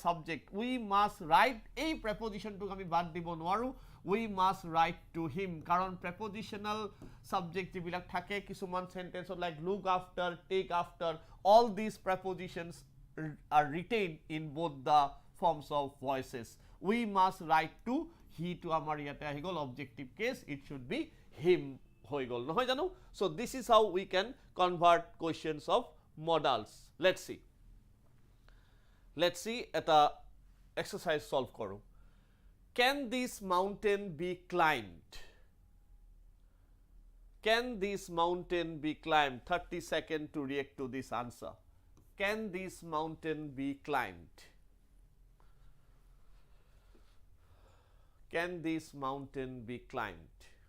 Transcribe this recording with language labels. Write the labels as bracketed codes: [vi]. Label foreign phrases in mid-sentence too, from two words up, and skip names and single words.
[en] subject we must write [as] এই preposition টো আমি বাদ দিব নোৱাৰো [en] we must write to him কাৰণ prepositional subject [as] যিবিলাক থাকে কিছুমান [en] sentence like look after take after all these prepositions are retained in both the forms of voices we must write to he [as] তো আমাৰ ইয়াত আহি গ'ল [en] objective case it should be him [as] হৈ গ'ল নহয় জানো [en] so this is how we can convert questions of modals let's see [as] eta exercise solve koru [en] can this mountain be climbed 30 seconds to react to this answer can this mountain be climbed Can this mountain be climbed?